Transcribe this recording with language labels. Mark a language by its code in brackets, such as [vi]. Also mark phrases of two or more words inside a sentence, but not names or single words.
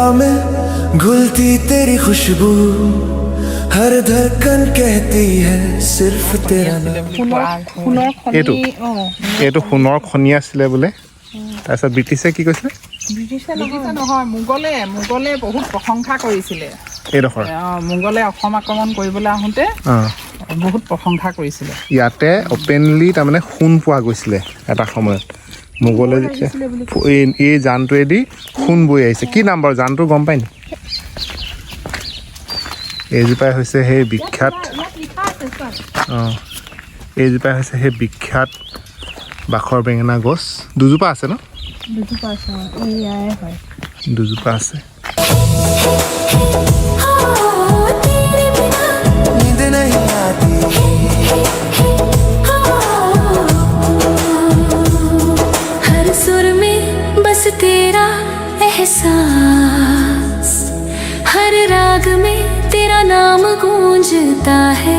[hi] में घुलती तेरी खुशबू हर धड़कन कहती है सिर्फ तेरा नाम। [as] এইটো সোণৰ খনি আছিলে বোলে। তাৰপিছত ব্ৰিটিছে কি কৈছিলে? ব্ৰিটিছে নহয়, মোগলে বহুত প্ৰশংসা কৰিছিলে এইডোখৰ। মোগলে অসম আক্ৰমণ কৰিবলৈ আহোঁতে বহুত প্ৰশংসা কৰিছিলে। ইয়াতে অপেনলি তাৰমানে সোণ পোৱা গৈছিলে এটা সময়ত। মোগলে যেতিয়া এই জানটোৱেদি সোণ বৈ আহিছে। কি নাম বাৰু জানটো গম পায় নি? এইজোপাই হৈছে সেই বিখ্যাত এইজোপাই হৈছে সেই বিখ্যাত বাখৰ বেঙেনা গছ। দুজোপা আছে ন? দুজোপা আছে। [hi] तेरा एहसास हर राग में तेरा नाम गूंजता है।